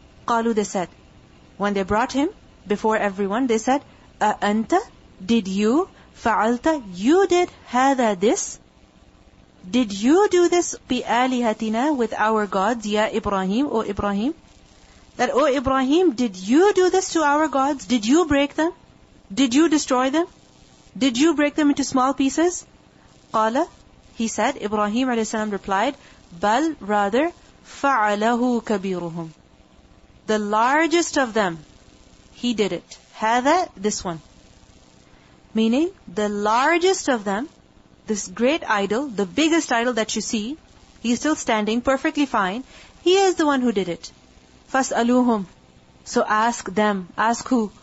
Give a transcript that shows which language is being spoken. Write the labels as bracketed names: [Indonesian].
[Arabic] قالوا, [English] they said, when they brought him before everyone, they said, [Arabic] أَأَنْتَ, [English] did you, [Arabic] فَعَلْتَ, [English] you did, [Arabic] هَذَا, [English] this, did you do this, [Arabic] بِآلِهَتِنَا, [English] with our gods, ya Ibrahim, O Ibrahim? That, O Ibrahim, did you do this to our gods? Did you break them? Did you destroy them? Did you break them into small pieces? [Arabic] قَالَ, [English] he said, Ibrahim a.s. replied, [Arabic] بَل, [English] rather, [Arabic] فَعَلَهُ كَبِيرُهُمْ. [English] The largest of them, he did it. [Arabic] هَذَا, [English] this one. Meaning, the largest of them, this great idol, the biggest idol that you see, he's still standing perfectly fine. He is the one who did it. [Arabic] فَاسْأَلُوهُمْ. [English] So ask them. Ask who?